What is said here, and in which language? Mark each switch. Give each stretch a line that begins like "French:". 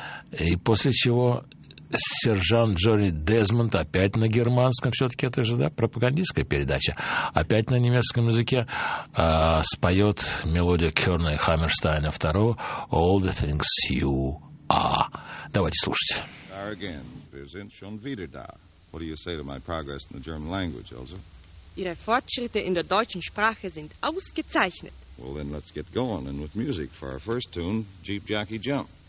Russian: И после чего сержант Джонни Дезмонд опять на германском, все-таки это же, да, пропагандистская передача, опять на немецком языке споет мелодию Керна и Хаммерстайна II «All the things you are». Давайте слушать.
English: Are again,
German: wir sind schon wieder da.
English: What do you say to my progress in the German language, Elsa?
German: Ihre Fortschritte in der deutschen Sprache sind ausgezeichnet.
English: Well, then let's get going, and with music for our first tune, Jeep Jockey Jump.